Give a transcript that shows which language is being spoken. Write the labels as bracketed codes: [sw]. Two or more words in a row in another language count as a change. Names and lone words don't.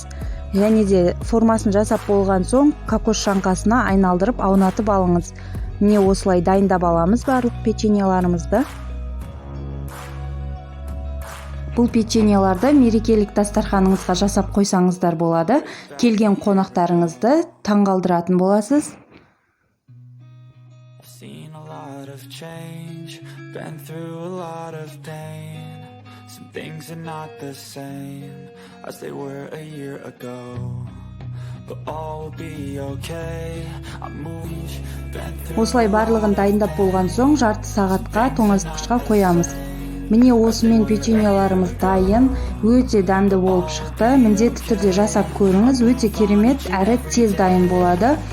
[kk] Және де формасын жасап болған соң кокос жаңқасына айналдырып аунатып алыңыз. Міне осылай дайындап аламыз барлық печеньеларымызды. Бұл печеньеларды мерекелік дастарханыңызға жасап қойсаңыздар болады. Келген қонақтарыңызды таңғалдыратын боласыз. [en] Things are not the same as they were a year ago, but all will be okay. [kk] Осылай барлығын дайындап болған соң жарты сағатқа тоңазытқышқа қоямыз. Міне осымен печеньеларымыз дайын, өте дәмді болып шықты. Міндетті түрде жасап көріңіз, өте керемет әрі тез дайын болады.